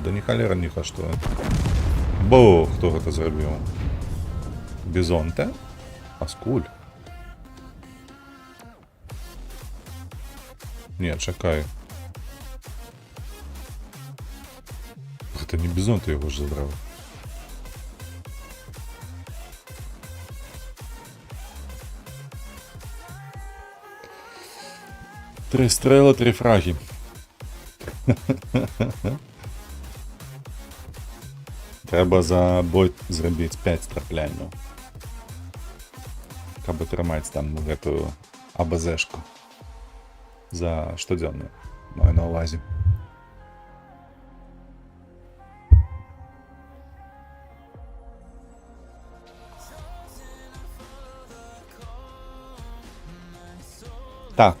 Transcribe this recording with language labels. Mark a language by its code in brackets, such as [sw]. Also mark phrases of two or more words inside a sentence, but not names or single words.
[be] Да ні халера ні што. Бо, хто гэта зрабіў? Бізонта? Аскуль? Не, чакай. Гэта не бізонта яго ж забраў. [ru] Три стрела, три фраги. [be] Треба за бой зрабіць 5 страплянняў. Каб атрымаць там гэтую АБЗ-шку за штодзённую. Маю на ўвазе. Так.